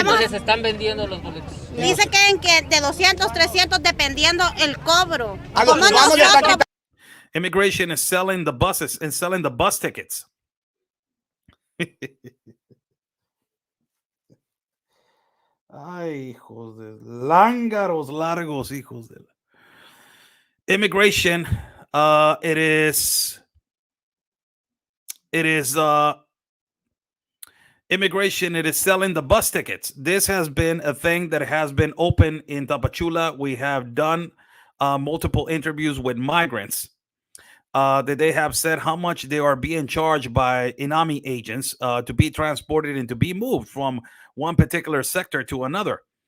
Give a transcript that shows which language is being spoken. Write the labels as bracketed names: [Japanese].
[Spanish] se están vendiendo los boletos. Dice que de 200, 300 dependiendo el cobro. Como nosotros. [English] Immigration is selling the buses and selling the bus tickets. [Spanish] Ay, hijos de lángaros largos, hijos de. [English] Immigration, it is immigration. It is selling the bus tickets. This has been a thing that has been open in Tapachula. We have done multiple interviews with migrants that they have said how much they are being charged by INAMI agents to be transported and to be moved from one particular sector to another.